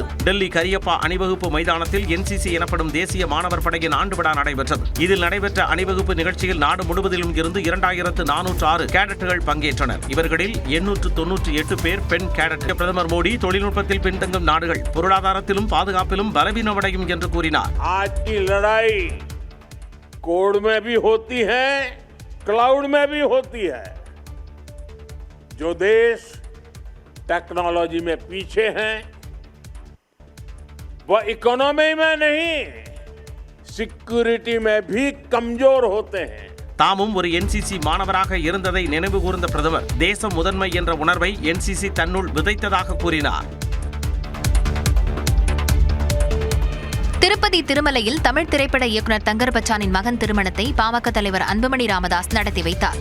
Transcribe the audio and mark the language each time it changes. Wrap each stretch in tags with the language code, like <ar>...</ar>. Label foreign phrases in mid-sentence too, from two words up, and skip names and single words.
<ta>டெல்லி கரியப்பா அணிவகுப்பு மைதானத்தில் NCC எனப்படும் தேசிய மாணவர் படையின் ஆண்டு விழா நடைபெற்றது. இதில் நடைபெற்ற அணிவகுப்பு நிகழ்ச்சியில் நாடு முழுவதிலும் இருந்து 2406 கேடட்டுகள் பங்கேற்றனர். இவர்களில் 898 பேர் பெண் கேடட். பிரதமர் மோடி தொழில்நுட்பத்தில் பின்தங்கும் நாடுகள் பொருளாதாரத்திலும் பாதுகாப்பிலும் பலவீனமடையும் என்று கூறினார்.</ta> <hi>कोड में भी होती है, क्लाउड में भी होती है. जो देश टेक्नोलॉजी में पीछे हैं, वह इकोनॉमी में नहीं, सिक्योरिटी में भी कमजोर होते हैं.</hi> <ta>தாமும் ஒரு NCC மாணவராக இருந்ததை நினைவு கூர்ந்த பிரதமர் தேசம் முதன்மை என்ற உணர்வை NCC தன்னுள் விதைத்ததாக கூறினார். திருப்பதி திருமலையில் தமிழ் திரைப்பட இயக்குநர் தங்கர் பச்சானின் மகன் திருமணத்தை பாமக தலைவர் அன்புமணி ராமதாஸ் நடத்தி வைத்தார்.</ta>